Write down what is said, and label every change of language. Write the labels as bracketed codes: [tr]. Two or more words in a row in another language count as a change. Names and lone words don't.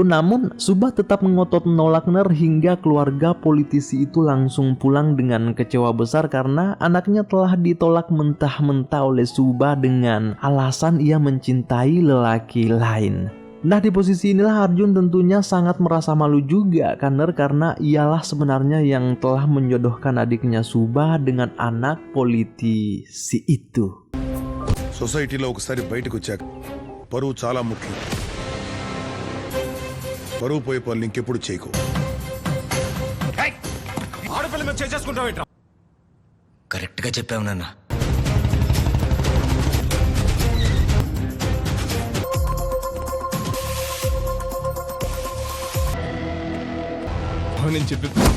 [id] Namun Subha tetap mengotot menolak Ner, hingga keluarga politisi itu langsung pulang dengan kecewa besar karena anaknya telah ditolak mentah-mentah oleh Subha dengan alasan ia mencintai lelaki lain. Nah, di posisi inilah Arjun tentunya sangat merasa malu juga karena ialah sebenarnya yang telah menjodohkan adiknya Subha dengan anak politisi itu. [te] సొసైటీలో ఒకసారి బయటకు వచ్చాక పరువు చాలా ముఖ్యం. పరువు పోయే పనులు ఇంకెప్పుడు చేయకు. ఆడపిల్ల మీద చేసుకుంటావు. కరెక్ట్ గా చెప్పావు నాన్న. నేను చెప్పి